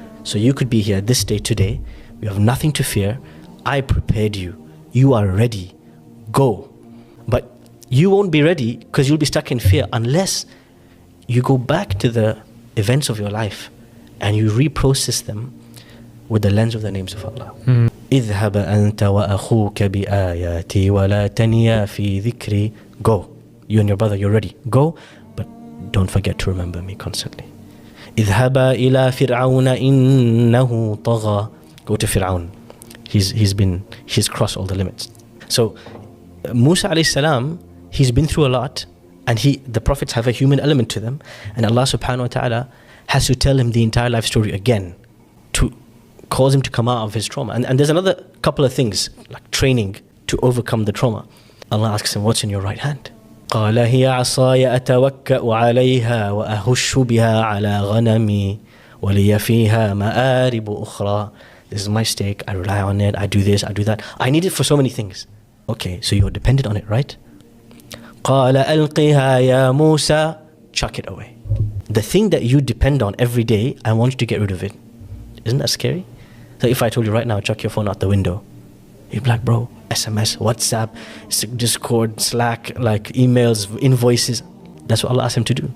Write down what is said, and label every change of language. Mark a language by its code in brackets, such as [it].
[en] So you could be here this day today. You have nothing to fear. I prepared you. You are ready. Go. But you won't be ready because you'll be stuck in fear unless you go back to the events of your life and you reprocess them with the lens of the names of Allah. [ar] اذهب أنت وأخوك بآياتي ولا تنيا في ذكري. [en] Go. You and your brother, you're ready. Go, but don't forget to remember me constantly. [ar] اذهبا إلى فرعون إنه طغى. [en] Go to Fir'aun. He's crossed all the limits. So Musa alayhi salam, he's been through a lot, and the prophets have a human element to them, and Allah subhanahu wa ta'ala has to tell him the entire life story again to cause him to come out of his trauma. And there's another couple of things, like training to overcome the trauma. Allah asks him, what's in your right hand? [ar] قال هي عصاي أتوكأ عليها وأهش بها على غنمي ولي فيها مآرب أخرى. [en] This is my stake, I rely on it, I do this, I do that. I need it for so many things. Okay, so you're dependent on it, right? [ar] قال ألقها يا موسى. [en] Chuck it away. The thing that you depend on every day, I want you to get rid of it. Isn't that scary? So if I told you right now, chuck your phone out the window, you'd be like, bro, SMS, WhatsApp, Discord, Slack, like emails, invoices. That's what Allah asked him to do.